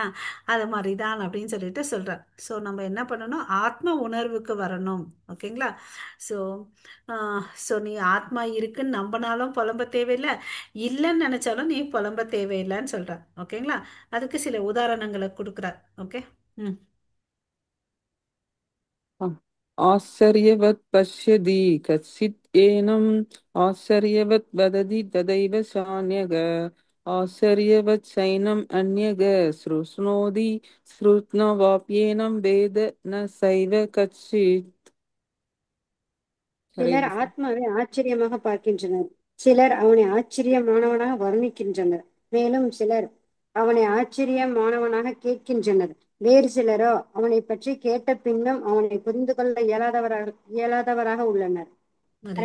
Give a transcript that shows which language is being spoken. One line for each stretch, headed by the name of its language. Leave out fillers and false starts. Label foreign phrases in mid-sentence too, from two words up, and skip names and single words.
Tamil: அது மாதிரி தான் அப்படின்னு சொல்லிட்டு சொல்கிறார். ஸோ நம்ம என்ன பண்ணணும்? ஆத்ம உணர்வுக்கு வரணும். ஓகேங்களா? ஸோ நீ ஆத்மா இருக்குன்னு நம்பினாலும் புலம்ப தேவையில்லை, இல்லைன்னு நினைச்சாலும் நீ புலம்ப தேவையில்லைன்னு சொல்ற. ஓகேங்களா? அதுக்கு சில உதாரணங்களை கொடுக்குறார். ஓகே. ம்.
Sanskrit: आश्चर्यवत् पश्यति कश्चित् एनम् आश्चर्यवत् वदति तदैव चान्यग आश्चर्यवत् चैनम् अन्यग शृणोति श्रुत्नवाप्येनं वेद न सैव कच्चित् हरे
Tamil: சிலர்
Sanskrit: कृष्ण
Tamil: ஆத்மாவை ஆச்சரியமாக பார்க்கின்றனர், சிலர் அவனை ஆச்சரியமானவனாக வர்ணிக்கின்றனர், மேலும் சிலர் அவனை ஆச்சரியமானவனாக கேட்கின்றனர். வேறு சிலரோ அவனை பற்றி கேட்ட பின்னும் அவனை புரிந்து கொள்ள இயலாதவராக உள்ளனர்.
Sanskrit: ஹரே